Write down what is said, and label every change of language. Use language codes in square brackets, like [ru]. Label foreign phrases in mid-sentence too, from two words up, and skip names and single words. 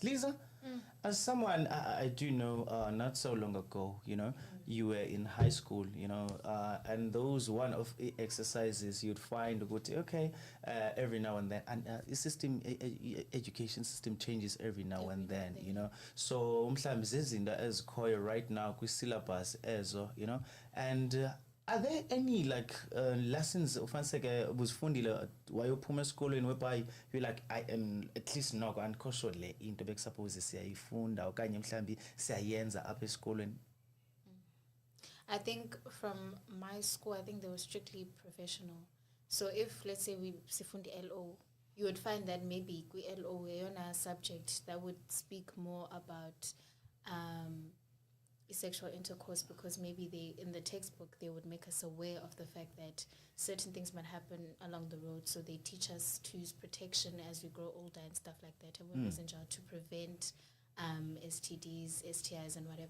[en] Lisa, as someone I do know not so long ago, you were in high school, and those one of the exercises you'd find every now and then, and the system education system changes every now and then, so mhlambe zizinto ezikhoyo right now kwi-syllabus ezo, and are there any lessons [xh] ufaniseke ubuzifundile wayophuma esikolweni [en] whereby you're like I am at least [xh] noko andikho le into bekusuppose siyayifunda okanye mhlambi siyayenza apha esikolweni? [en] I think from my school, I think they were strictly professional. So if, let's say, we sifundi LO, you would find that maybe kwi LO on a subject that would speak more about sexual intercourse, because maybe in the textbook they would make us aware of the fact that certain things might happen along the road, so they teach us to use protection as we grow older and stuff like that, and to prevent STDs, STIs and whatever.